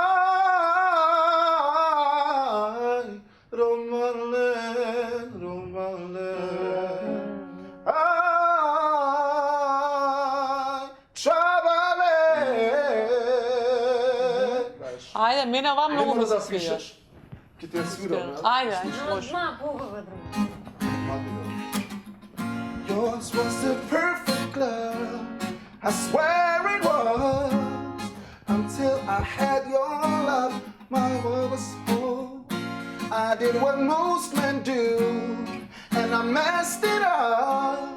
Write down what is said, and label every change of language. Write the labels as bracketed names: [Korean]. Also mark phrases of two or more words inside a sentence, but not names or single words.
[Romany] Aj, Romalen, aj, Čavale. [Macedonian] Ајде, мене ова Не многу мора ми се да свиѓа. пишеш. Ке ти ја свирам, ја? Ајде, може. Zna pogove drugo. [English] Yours was the perfect love, I swear it was. Until I had your love, my world was whole. I did what most men do, and I messed it up.